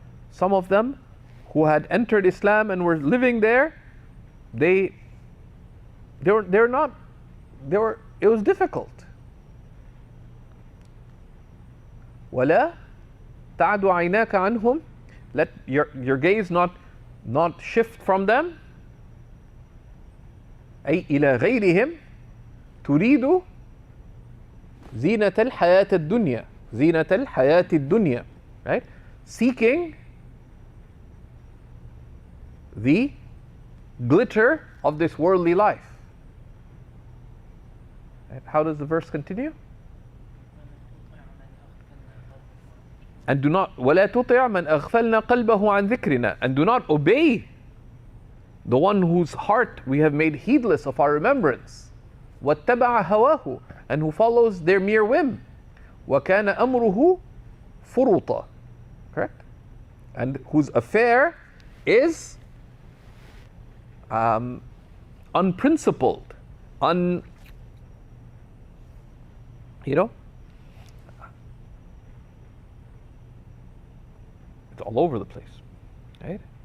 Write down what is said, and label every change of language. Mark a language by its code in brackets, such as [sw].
[en] Some of them who had entered Islam and were living there, it was difficult. [ar] وَلَا تَعْدُ عَيْنَاكَ عَنْهُمْ. [en] Let your gaze not shift from them. [ar] أي إلى غيرهم تريد زينة الحياة الدنيا. زينة الحياة الدنيا. [en] Right? Seeking the glitter of this worldly life. Right? How does the verse continue? And do not [ar] وَلَا تُطِعْ مَنْ أَغْفَلْنَا قَلْبَهُ عَنْ ذِكْرِنَا. [en] And do not obey the one whose heart we have made heedless of our remembrance. [ar] وَاتَّبَعَ هَوَاهُ. [en] And who follows their mere whim. [ar] وَكَانَ أَمْرُهُ فُرُطًا. [en] Correct? And whose affair is unprincipled, it's all over the place, right?